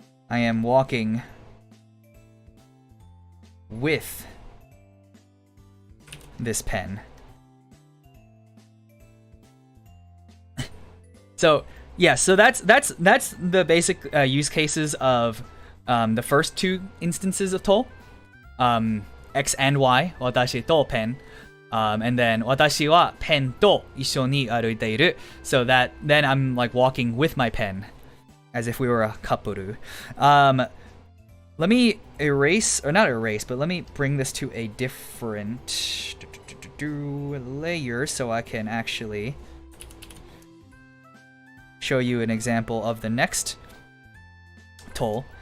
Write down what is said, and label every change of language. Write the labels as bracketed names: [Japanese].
[English] I am walking with this pen. So yeah, so that's the basic use cases of the first two instances of to. X and Y, [Japanese] 私とペン. [English] And then [Japanese] 私はペンと一緒に歩いている. [English] So that then I'm like walking with my pen, as if we were a couple. Let me erase, or not erase, but let me bring this to a different layer so I can actually show you an example of the next to.